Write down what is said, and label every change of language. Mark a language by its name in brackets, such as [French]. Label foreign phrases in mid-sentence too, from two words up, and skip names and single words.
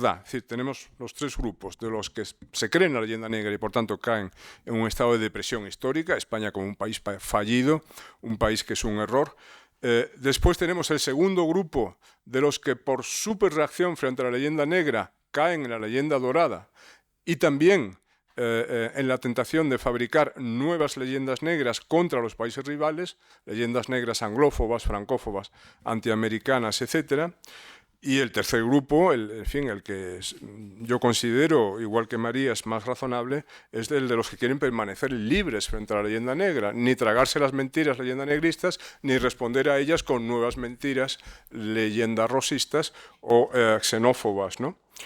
[Spanish] Es decir, tenemos los 3 grupos de los que se creen la leyenda negra y por tanto caen en un estado de depresión histórica, España como un país fallido, un país que es un error. Después tenemos el segundo grupo de los que por superreacción frente a la leyenda negra caen en la leyenda dorada y también en la tentación de fabricar nuevas leyendas negras contra los países rivales, leyendas negras anglófobas, francófobas, antiamericanas, etc. Y el tercer grupo, el que yo considero, igual que Marías, más razonable, es el de los que quieren permanecer libres frente a la leyenda negra, ni tragarse las mentiras leyendanegristas, ni responder a ellas con nuevas mentiras leyendas rosistas o xenófobas, ¿no?